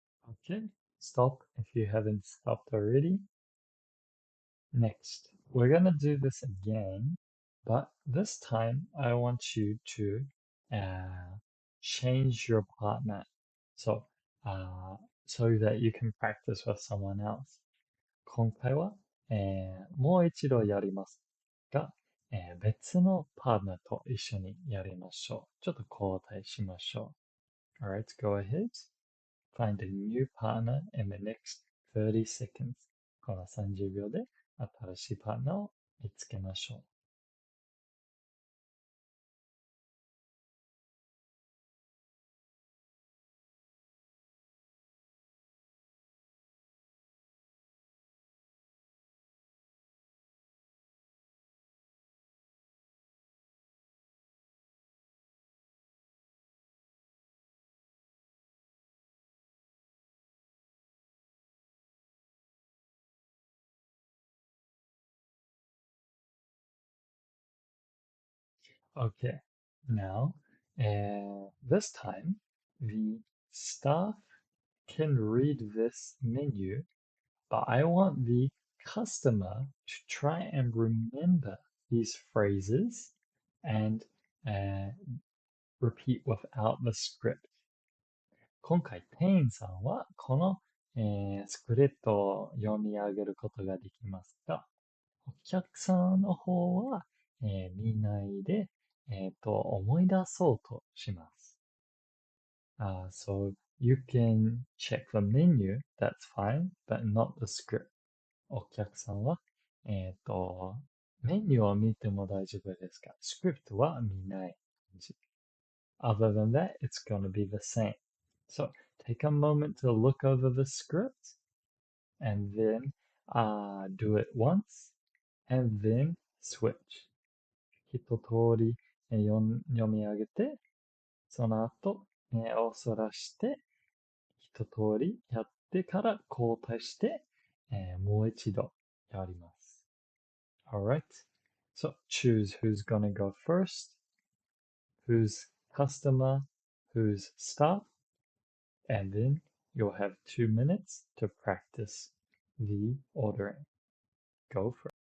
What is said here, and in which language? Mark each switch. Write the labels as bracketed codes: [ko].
[en] Okay, stop if you haven't stopped already. Next, we're gonna do this again, but this time I want you to change your partner. So, so that you can practice with someone else. [ja] 今回は、もう一度やりますが、別のパートナーと一緒にやりましょう。ちょっと交代しましょう。 [en] Alright, go ahead. Find a new partner in the next 30 seconds. [ja] この30秒で新しいパートナーを見つけましょう。 [en] Okay, now, this time, the staff can read this menu, but I want the customer to try and remember these phrases and repeat without the script. [ja] 今回、店員さんはこの、スクリプトを読み上げることができますが、お客さんの方は、見ないで、思い出そうとします。 [en] So you can check the menu, that's fine, but not the script. [ja] お客さんは、メニューを見ても大丈夫ですが、スクリプトは見ない感じ。 [en] Other than that, it's going to be the same. So take a moment to look over the script and then do it once and then switch. [ja] 一通り読み上げて、その後、目をそらして、一通りやってから交代して、もう一度やります。 [en] Alright? So choose who's gonna go first, who's customer, who's staff, and then you'll have 2 minutes to practice the ordering. Go for it.